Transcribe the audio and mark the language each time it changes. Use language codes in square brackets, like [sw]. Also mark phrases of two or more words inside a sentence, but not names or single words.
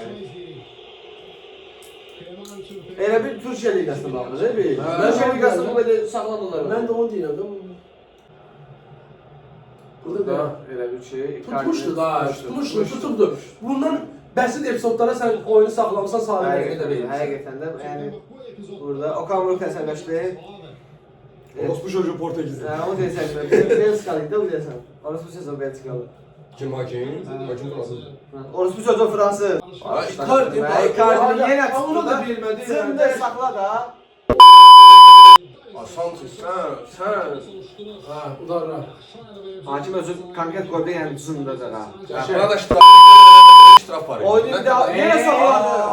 [az] Yəni elə bir Türkiyə liqasına baxdı, deyil? Türkiyə liqasını belə saxladılar. Mən də onu deyirəm. Burada da elə bir şey. Tutmuşdu da, tutubdu. Bundan bəsit epizodlara sən oyunu saxlamısan sarı rəqədə verirsən. Həqiqətən də yəni burada Okan Buruk təsəvvürləşdi. [tr] Orospu çocuğu Portekizli. [az] O deyəsən, Belçikalı da o deyəsən. [tr] Orospu çocuğu Belçikalı. [az] Kim hakim? Hakim Fransız. [tr] Orospu çocuğu Fransız. [az] Icardi yenə onu tutdu da da bilmədi. Zımdır saxla da. Santos, sən. Ha, udarlar. Hakim özü konkret qoydu, yəni zımdır da. Buna da ştraf var. Oyunu da yenə saxladı.